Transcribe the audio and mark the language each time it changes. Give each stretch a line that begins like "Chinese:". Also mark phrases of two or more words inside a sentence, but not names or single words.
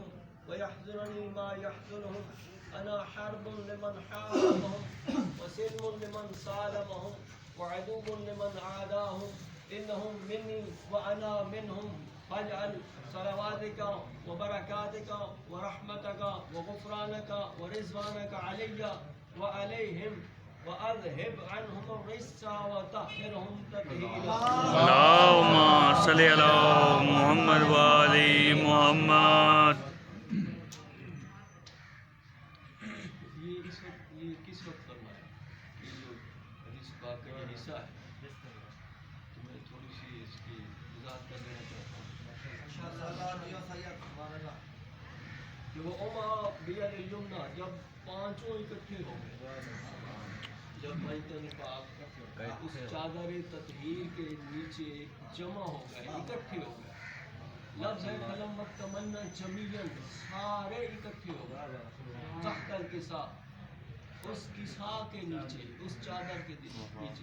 Arabic: ويحزنني ما يحزنهم أنا حرب لمن حاربهم وسلم لمن سالمهم وعدو لمن عاداهم إنهم مني وأنا منهم فاجعل صلواتك وبركاتك ورحمتك وغفرانك ورضوانك علي وعليهم وأذهب عنهم الرجس وطهرهم تطهيرا اللهم صل على محمد وآل محمد.
Urdu: یہ کس وقت کرنا ہے؟ یہ جو حدیث پاک کا یہ حصہ ہے تو میں تھوڑی سی اس کی وضاحت کر دینا چاہتا ہوں کہ وہ
Arabic: اما بید الیمنا
Urdu: جب پانچوں اکٹھے ہو گئے جب بیت پاک اس چادر تطہیر کے نیچے جمع ہو گئے اکٹھے ہو گئے لفظ ہے
Arabic: فلم تمنا
Urdu: جمیعاً سارے اکٹھے ہو گئے
Arabic: تحت الکساء
Urdu: اس کساء کے نیچے اس چادر کے نیچے